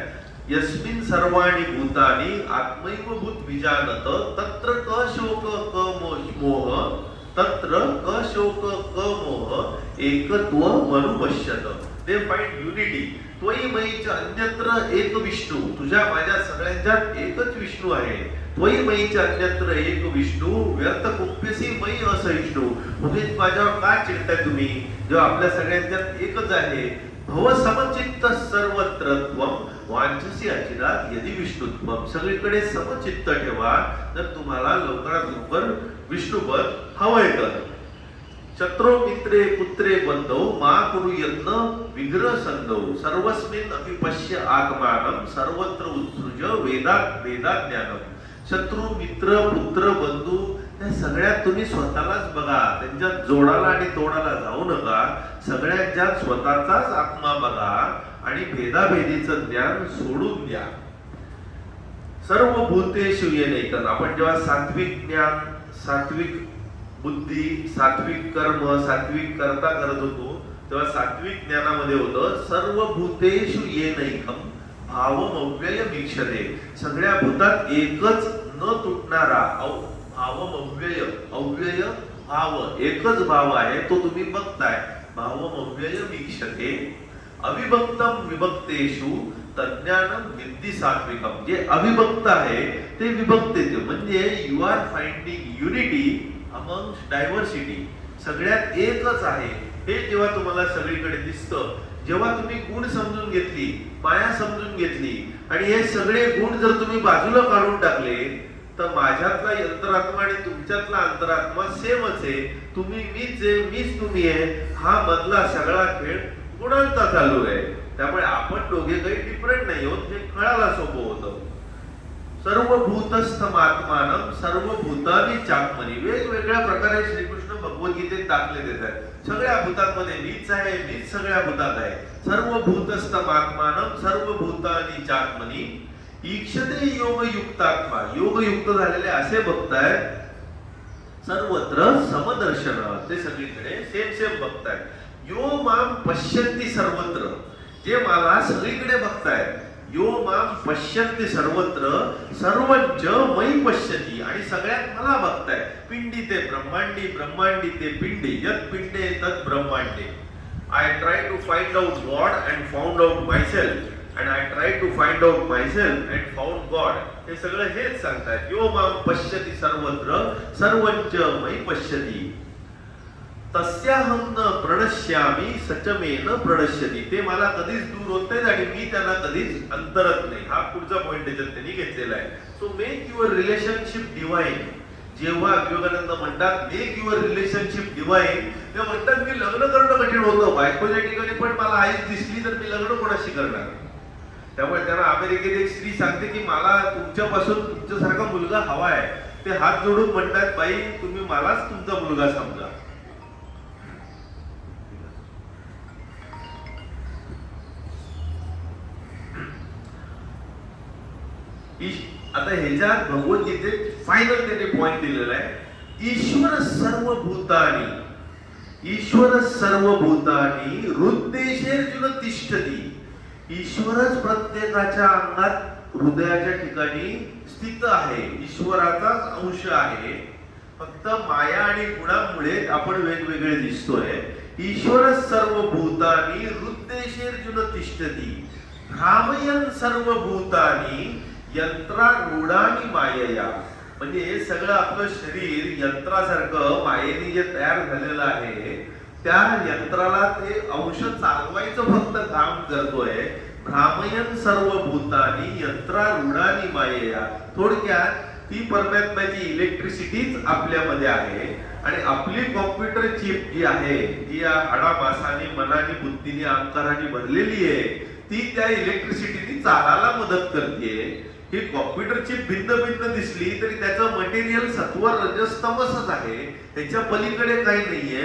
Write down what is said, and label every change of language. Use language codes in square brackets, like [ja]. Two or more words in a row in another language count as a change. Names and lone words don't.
[sa] यस्मिन सर्वाणि भूतानि आत्मैवभूत विजानत, तत्र क शोक क मोह, तत्र क शोक क मोह एकत्व मनुपश्यत. [en] They find unity. [sa] त्वयि मयीच अन्यत्र एक विष्णू, [mr] तुझ्या माझ्या सगळ्यांच्यात एकच विष्णू आहे. [sa] त्वयि मयीच अन्यत्र एक विष्णू व्यर्थ कुप्यसी मयी असहिष्णू, [mr] तुम्ही माझ्यावर का चिडताय तुम्ही जेव्हा आपल्या सगळ्यांच्यात एकच आहे. [sa] भव समचित्त सर्वत्र त्वम वांछसी अचिरात यदि विष्णुत्वम, [mr] सगळीकडे समचित्त ठेवा तर तुम्हाला लवकरात लवकर विष्णुपद हवंय. [sa] तर शत्रो मित्रे पुत्रे बंधो मा कुरु यत्न विग्रह संधो, सर्वस्मिन् अपि पश्य आत्मानं सर्वत्र उत्सृज वेदात वेदात ज्ञानम. [mr] शत्रू मित्र पुत्र बंधू या सगळ्यात तुम्ही स्वतःलाच बघा, त्यांच्यात जोडाला आणि तोडाला जाऊ नका. सगळ्यांच्यात स्वतःचाच आत्मा बघा आणि भेदाभेदीचं ज्ञान सोडून द्या. [sa] सर्व भूतेषु येनैकन, [mr] आपण जेव्हा सात्विक ज्ञान, सात्विक बुद्धी, सात्विक कर्म, सात्विक करता करत होतो तेव्हा सात्विक ज्ञानामध्ये होतं [sa] सर्व भूतेषु येनैकम भावम अव्यय वीक्षते, [mr] सगळ्या भूतात एकच न तुटणारा [sa] भावम अव्यय, [mr] अव्यय भाव, एकच भाव आहे तो तुम्ही बघताय. [sa] भावम अव्यय वीक्षते. अविभक्तम विभक्तेषु तज्ञानम विद्धि सात्विकम, [mr] जे अविभक्त आहे ते विभक्तेचे, म्हणजे [en] You are finding unity among diversity, [mr] सगळ्यात एकच आहे हे जेव्हा तुम्हाला सगळीकडे दिसतं, जेव्हा तुम्ही गुण समजून घेतली, माया समजून घेतली आणि हे सगळे गुण जर तुम्ही बाजूला काढून टाकले, तर माझ्यातला अंतरात्मा आणि तुमच्यातला अंतरात्मा सेमच आहे. तुम्ही मीच आहे, मीच तुम्ही आहे. हा मधला सगळा खेळ गुणांचा चालू आहे. त्यामुळे आपण दोघे काही डिफरंट नाही होत, हे कळायला सोपं होतं. [sa] सर्वभूतस्थमात्मानं सर्वभूतानि चात्मनि, [mr] वेगवेगळ्या प्रकारे श्रीकृष्ण भगवद्गीतेत दाखले देतात. सगळ्या भूतांमध्ये मीच आहे, मीच सगळ्या भूतात आहे. [sa] सर्वभूतस्थमात्मानं सर्वभूतानि चात्मनि ईक्षते योगयुक्तात्मा, [mr] योगयुक्त झालेले असे बघताय सर्वत्र समदर्शन, ते सगळीकडे सेम सेम बघताय. [sa] यो माम पश्यन्ति सर्वत्र, [mr] जे मला सगळीकडे बघतायत. [sa] यो माम पश्यन्ति सर्वत्र सर्वंच मयि पश्यति, [mr] आणि सगळ्यात मला बघताय. पिंडी ते ब्रह्मांडी, ब्रह्मांडी ते पिंडी, [sa] यत् पिंडे तत् ब्रह्मांडे. [en] I try to find out God and found out myself, and I tried to find out myself and found God. [mr] हे सगळं हेच सांगतात. [sa] यो माम पश्यति सर्वत्र सर्वंच मयि पश्यति, तस्याहं न प्रणश्यामि सचमेन प्रणश्यति. [mr] ते मला कधीच दूर होत नाहीत आणि मी त्यांना कधीच अंतरत नाही. हा पुढचा पॉइंट त्याच्यात त्यांनी घेतलेला आहे. [en] So make your relationship divine. [mr] जेव्हा विवेकानंद म्हणतात [en] Make your relationship divine, [mr] ते म्हणतात मी लग्न करणं कठीण होतं, बायकोच्या ठिकाणी पण मला आईच दिसली तर मी लग्न कोणाशी करणार. त्यामुळे त्यांना अमेरिकेत एक स्त्री सांगते की मला तुमच्यापासून तुमच्यासारखा मुलगा हवा आहे. ते हात जोडून म्हणतात बाई तुम्ही मलाच तुमचा मुलगा समजा. आता ह्याच्यात भगवद्गीतेत फायनल त्याने पॉइंट दिलेला आहे. [sa] ईश्वर सर्वभूतानि, ईश्वर सर्वभूतानि हृद्देशेर्जुन तिष्ठति. [mr] ईश्वरच प्रत्येकाच्या अंगात हृदयाच्या ठिकाणी स्थित आहे. ईश्वराचाच अंश आहे. फक्त माया आणि गुणांमुळे आपण वेगवेगळे दिसतोय. [sa] ईश्वर सर्वभूतानि हृद्देशेर्जुन तिष्ठति भ्रामयन् सर्वभूतानि यंत्रारूढानि मायया. [mr] म्हणजे हे सगळं आपलं शरीर यंत्रासारखं मायेने जे तयार झालेलं आहे, त्या यंत्राला ते अंश चालवायचं फक्त काम करतोय. [sa] भ्रामयन् सर्वभूतानि यंत्रारूढानि मायया. [mr] थोडक्यात ती परमात्म्याची इलेक्ट्रिसिटीच आपल्यामध्ये आहे आणि आपली कॉम्प्युटर चिप जी आहे, जी या हाडामासाने मनाने बुद्धीने अहंकाराने भरलेली आहे, ती त्या इलेक्ट्रिसिटीने चालायला मदत करते. ही कॉम्प्युटर चिप भिन्न भिन्न दिसली तरी त्याचं मटेरियल सत्व रजस तमसच आहे, त्याच्या पलीकडे काही नाहीये.